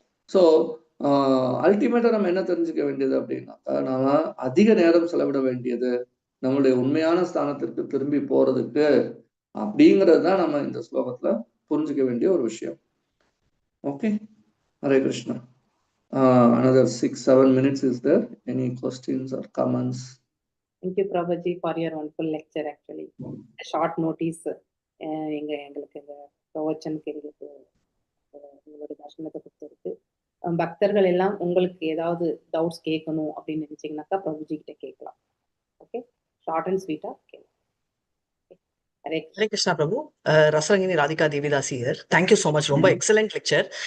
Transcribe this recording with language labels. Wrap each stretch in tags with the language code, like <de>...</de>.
<ta>So அல்டிமேட்டா நம்ம என்ன தெரிஞ்சுக்க வேண்டியது அப்படின்னாக்கா, நாம அதிக நேரம் செலவிட வேண்டியது நம்மளுடைய உண்மையான ஸ்தானத்திற்கு திரும்பி போறதுக்கு அப்படிங்கிறது தான் நம்ம இந்த ஸ்லோகத்துல புரிஞ்சுக்க வேண்டிய ஒரு விஷயம்.</ta> <en>Okay, Hare Krishna. Another 6-7 minutes. Is there any questions or comments? Thank you, Prabhuji, for your wonderful lecture. Actually, a short notice.</en> <ta>எங்களுக்கு இந்த பிரவச்சனுக்கு எங்களுக்கு உங்களுடைய தர்ஷனத்தை கொடுத்துருக்கு. பக்தர்கள் எல்லாம் உங்களுக்கு ஏதாவது டவுட்ஸ் கேட்கணும் அப்படின்னு நினைச்சீங்கன்னாக்கா பிரபுஜி கிட்ட கேட்கலாம்.</ta> <en>Okay, short and ஸ்வீட்டா கேட்கலாம். Hare Krishna Prabhu. Rasarangini Radhika Devidasi here. Thank you so much. ரொம்ப எக்ஸலண்ட் லெக்சர்.</en>